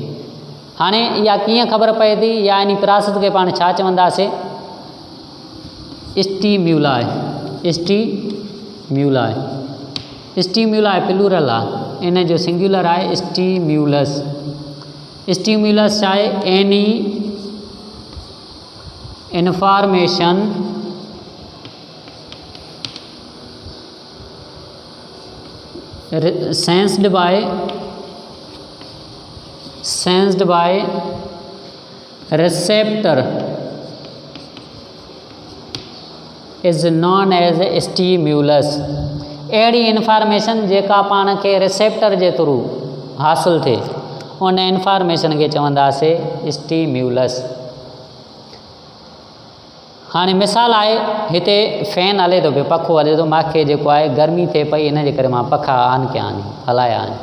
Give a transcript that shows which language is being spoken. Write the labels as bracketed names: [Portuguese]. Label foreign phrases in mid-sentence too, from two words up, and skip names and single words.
[Sindhi] हाणे इहा कीअं ख़बर पए थी? या इन प्रोसेस खे पाण छा चवंदासीं? स्टिम्युलाई। [English] stimuli, stimuli plural [Sindhi] आहे, इन जो सिंगुलर आहे स्टिम्युलस। स्टिम्युलस छा आहे? [English] any information sensed by receptor is known as stimulus। [Sindhi] अहिड़ी इंफॉर्मेशन जेका पाण खे रिसेप्टर जे थ्रू हासिल थिए उन इंफॉर्मेशन खे चवंदासीं स्टिम्युलस। हाणे मिसाल आहे, हिते फैन हले थो पियो, पखो हले थो, मूंखे जेको आहे गर्मी थिए पई, इन जे करे मां पखा ऑन कया आहिनि, हलाया आहिनि।